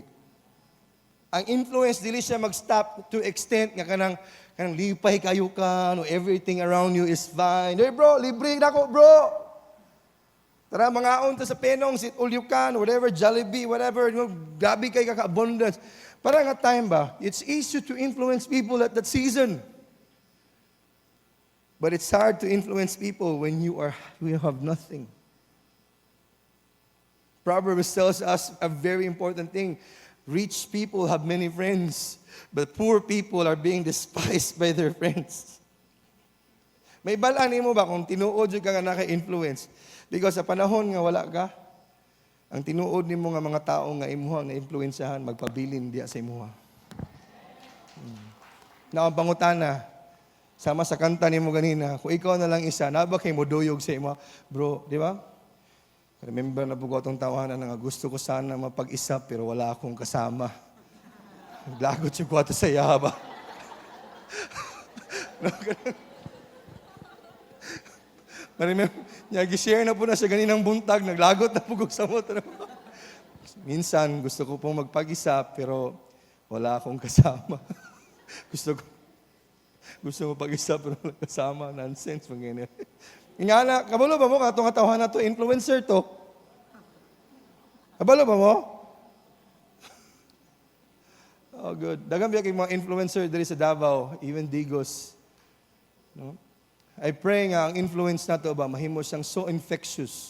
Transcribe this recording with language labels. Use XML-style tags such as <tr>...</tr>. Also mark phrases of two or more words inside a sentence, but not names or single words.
<ceb>Ang influence dili siya mag-stop</ceb> <en>to extent</en> <ceb>nga kanang lipay kayo ka, no,</ceb> <en>everything around you is fine. Hey bro,</en> <ceb>libre na ko bro. Tara mga ta sa penong,</ceb> <en>sit all you can, whatever, Jollibee, whatever, you know,</en> <ceb>gabi kay kaka-abundance. Para nga time ba,</ceb> <en>it's easy to influence people at that season. But it's hard to influence people when you have nothing. Proverbs tells us a very important thing. Rich people have many friends, but poor people are being despised by their friends.</en> <ceb>May balaan mo ba kung tinuod ka nga naka-influence? Because sa panahon nga wala ka, ang tinuod nimo nga mga tao nga imuha na influensyahan, magpabilin diya sa imuha. Na ang pangutana, sama sa kanta nimo ganina, kung ikaw na lang isa, naba kay moduyog sa imuha, bro, di ba?</ceb> <tl>Remember na po ko itong tawanan na gusto ko sana mapag-isa pero wala akong kasama.</tl> <ceb>Naglagot yung kwato sa yaba. Nag-share na po na sa ganinang buntag, naglagot na po ko sa motor.</ceb> <tl>Minsan, gusto ko pong magpag-isa pero wala akong kasama. gusto mo pag-isa pero wala kasama.</tl> <en>Nonsense.</en> <ceb>Nga na, kabalo ba mo katong katawahan na to, influencer to? Kabalo ba mo?</ceb> <en>Oh, good.</en> <ceb>Dagang biya kay mga influencer diri sa Davao, even Digos. No? I pray nga ang influence na to ba, mahimo siyang</ceb> <en>so infectious.</en>